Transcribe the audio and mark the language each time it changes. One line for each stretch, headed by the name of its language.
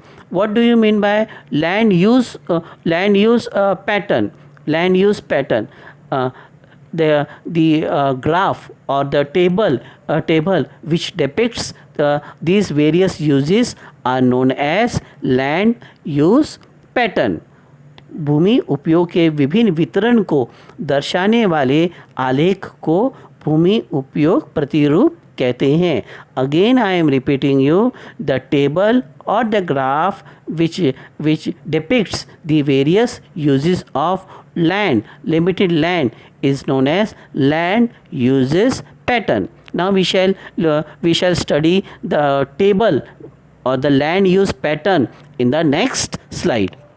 English: What do you mean by land use pattern? Land use pattern. The graph or the table which depicts these various uses are known as land use pattern.
Hindi: भूमि उपयोग के विभिन्न वितरण को दर्शाने वाले आलेख को भूमि उपयोग प्रतिरूप कहते हैं।
English: Again, I am repeating you, the table or the graph which depicts the various uses of land, limited land, is known as land uses pattern. Now we shall study the table or the land use pattern in the next slide.